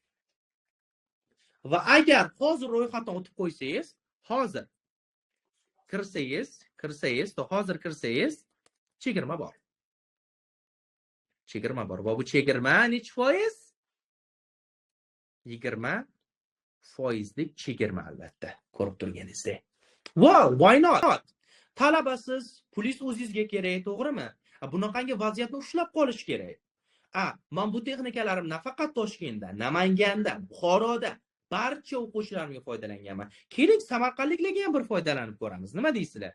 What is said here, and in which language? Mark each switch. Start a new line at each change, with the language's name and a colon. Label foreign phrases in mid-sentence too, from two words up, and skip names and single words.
Uzbek: Va agar hozir ro'yxatdan o'tib qo'ysangiz, hozir kirsangiz, chegirma bor. Chegirma bor. Va bu chegirma necha foiz? 20% chegirma albatta. Ko'rib turganingizdek.
English: Well, why not?
Uzbek: Talabasiz, pulingiz o'zingizga kerak, to'g'rimi? Bunaqangi vaziyatni ushlab qolish kerak. Men bu texnikalarim nafaqat Toshkentda, Namanganda, Buxoroda barcha o'quvchilarimga foydalanganman. Keling, samarqandliklarga ham bir foydalanib ko'ramiz. Nima deysizlar?